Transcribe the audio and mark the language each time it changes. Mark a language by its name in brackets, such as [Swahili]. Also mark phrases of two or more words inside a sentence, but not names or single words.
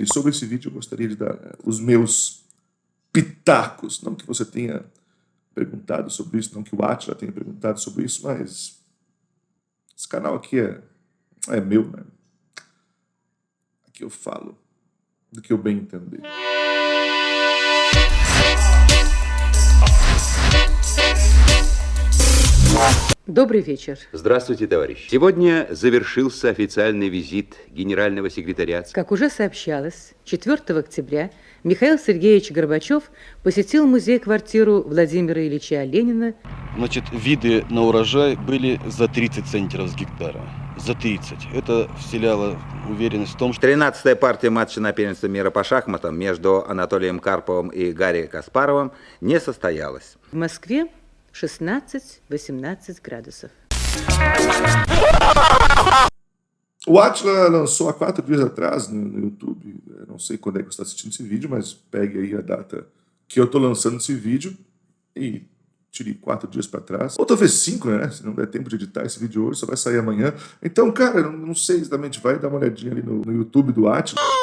[Portuguese] E sobre esse vídeo eu gostaria de dar os meus pitacos. Não que você tenha perguntado sobre isso, não que o Átila tenha perguntado sobre isso, mas esse canal aqui é meu, né? Aqui eu falo do que eu bem entender. [Russian] Добрый вечер. Здравствуйте, товарищи. Сегодня завершился официальный визит генерального секретаря. Как уже сообщалось, 4 октября Михаил Сергеевич Горбачев посетил музей-квартиру Владимира Ильича Ленина. Значит, виды на урожай были за 30 центнеров с гектара. За 30. Это вселяло уверенность в том, что... 13-я партия матча на первенство мира по шахматам между Анатолием Карповым и Гарри Каспаровым не состоялась. В Москве 16-18 градусов. [Portuguese] O Átila lançou há 4 dias atrás no YouTube, eu não sei quando é que você está assistindo esse vídeo, mas pegue aí a data que eu estou lançando esse vídeo e tire 4 dias para trás. Ou talvez 5, né? Se não der tempo de editar esse vídeo hoje, só vai sair amanhã. Então, cara, não sei exatamente, vai dar uma olhadinha ali no YouTube do Átila.